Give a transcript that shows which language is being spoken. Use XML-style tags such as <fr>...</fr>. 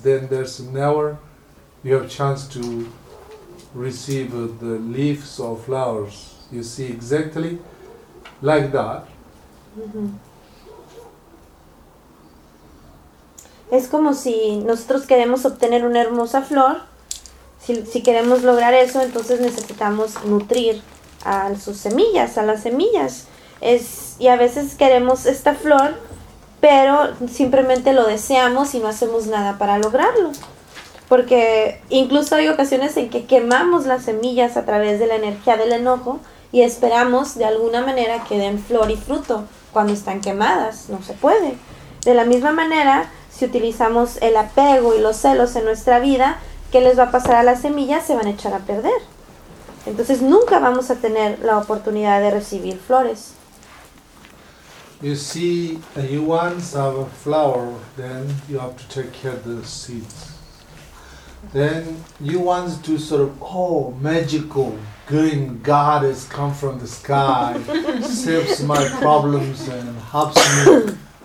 <en>Then there's never you have chance to receive the leaves or flowers. You see exactly like that.</en> <es>Es como si nosotros queremos obtener una hermosa flor, si queremos lograr eso, entonces necesitamos nutrir a sus semillas, a las semillas. Y a veces queremos esta flor, pero simplemente lo deseamos y no hacemos nada para lograrlo. Porque incluso hay ocasiones en que quemamos las semillas a través de la energía del enojo y esperamos de alguna manera que den flor y fruto. Cuando están quemadas, no se puede. De la misma manera, si utilizamos el apego y los celos en nuestra vida, ¿qué les va a pasar a las semillas? Se van a echar a perder. Entonces nunca vamos a tener la oportunidad de recibir flores.</es> <en>You see, you once have a flower, then you have to take care of the seeds. Then you once do sort of, oh, magical, green God has come from the sky, saves my problems and helps me.</en>